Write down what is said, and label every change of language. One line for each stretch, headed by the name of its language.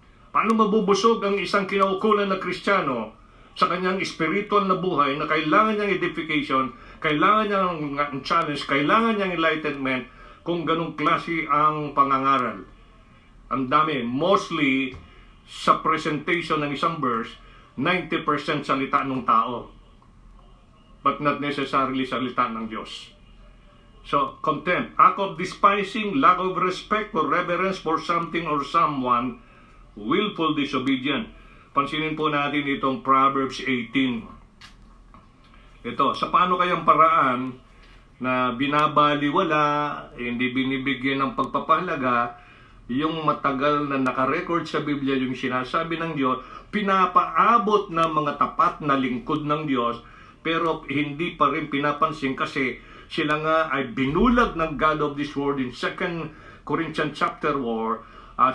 Filipino: Paano mabubusog ang isang kinaukulan na Kristiyano sa kanyang spiritual na buhay na kailangan niyang edification, kailangan niyang challenge, kailangan niyang enlightenment kung ganong klase ang pangangaral? Ang dami, mostly sa presentation ng isang verse, 90% salita ng tao.
English: But not necessarily
Filipino: salita ng Diyos.
English: So, contempt, act of despising, lack of respect or reverence for something or someone, willful disobedience.
Filipino: Pansinin po natin itong Proverbs 18. Ito, sa paano kayang paraan na binabaliwala, hindi binibigyan ng pagpapahalaga, yung matagal na nakarecord sa Biblia, yung sinasabi ng Diyos, pinapaabot ng mga tapat na lingkod ng Diyos, pero hindi pa rin pinapansin kasi sila nga ay binulag ng God of this world in 2 Corinthians chapter 4.